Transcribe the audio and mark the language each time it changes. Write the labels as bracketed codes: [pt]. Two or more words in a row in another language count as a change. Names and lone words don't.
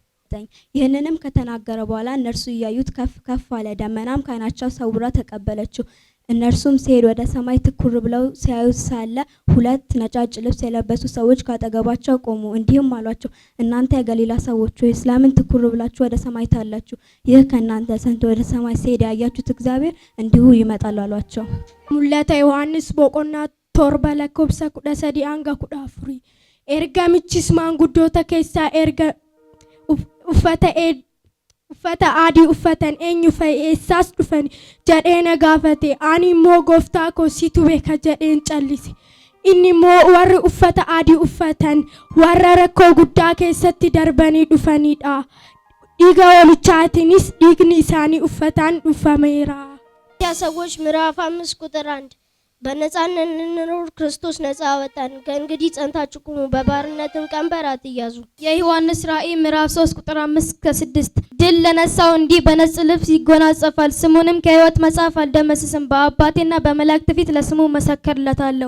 [am] ይህንንም ከተናገረ በኋላ እነርሱ እያዩት ከፍ ከፍ አለ፣ ደመናም ከዓይናቸው ሰውራ ተቀበለችው። እነርሱም ሲሄድ ወደ ሰማይ ትኩር ብለው ሲያዩት ሳለ ሁለት ነጫጭ ልብስ የለበሱ ሰዎች ካጠገባቸው ቆሙ። እንዲህም አሏቸው፣ እናንተ የገሊላ ሰዎች ሆይ ስለምን ትኩር ብላችሁ ወደ ሰማይ ታያላችሁ? ይህ ከእናንተ ሰምቶ ወደ ሰማይ ሲሄድ ያያችሁት እግዚአብሔር እንዲሁ ይመጣል አሏቸው። [om] Mul'ata Yohannis boqonnaa torba lakkoofsa 13 hanga 14 ergamichis maanguddoota keessaa erga uffata adii uffatan eenyu eessaas dhufan jedhee na gaafate. Ani immoo gooftaa koo situ beeka jedheen callise. Inni immoo warri uffata adii uffatan warra rakkoo guddaa keessatti darbanii dhufanidha. Dhiiga hoolichaatiinis dhiigni isaanii uffataan dhufameera. [am] ያ ሰዎች ምዕራፍ 5 ቁጥር 1 በነጻነት እንኖር ክርስቶስ ነጻ አወጣን። ከእንግዲህ ጸንታችሁ ቁሙ፣ በባርነትም ቀንበር አትያዙ። የዮሐንስ ራእይ ምዕራፍ 3 ቁጥር 5 እስከ 6 ድል ለነሳው እንዲህ በነጭ ልብስ ይጎናጸፋል፣ ስሙንም ከሕይወት መጽሐፍ አልደመስስም። በአባቴና በመላእክት ፊት ለስሙ መሰከርለታለሁ።